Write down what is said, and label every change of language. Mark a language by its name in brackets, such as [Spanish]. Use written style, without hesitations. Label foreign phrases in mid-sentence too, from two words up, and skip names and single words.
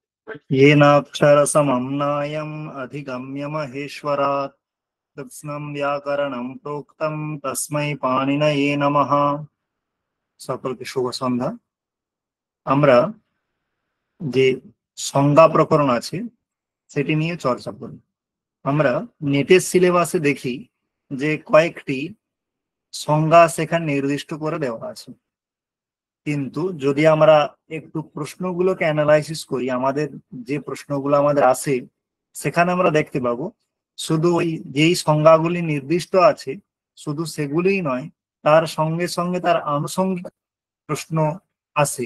[Sanskrit] येनाक्षरसमम्नायम् अधिगम्य महेश्वरात् कृत्स्नं व्याकरणं प्रोक्तं तस्मै पाणिनये नमः। [Bangla] সকলকে শুভ সন্ধ্যা। আমরা যে সংজ্ঞা প্রকরণ আছে সেটি নিয়ে চর্চা করি। আমরা নেটের সিলেবাসে দেখি যে কয়েকটি সংজ্ঞা সেখানে নির্দিষ্ট করে দেওয়া আছে, কিন্তু যদি আমরা একটু প্রশ্নগুলোকে অ্যানালাইসিস করি, আমাদের যে প্রশ্নগুলো আমাদের আসে সেখানে আমরা দেখতে পাবো শুধু ওই যেই সংজ্ঞাগুলি নির্দিষ্ট আছে শুধু সেগুলিই নয়, তার সঙ্গে সঙ্গে তার আনুষঙ্গিক প্রশ্ন আসে।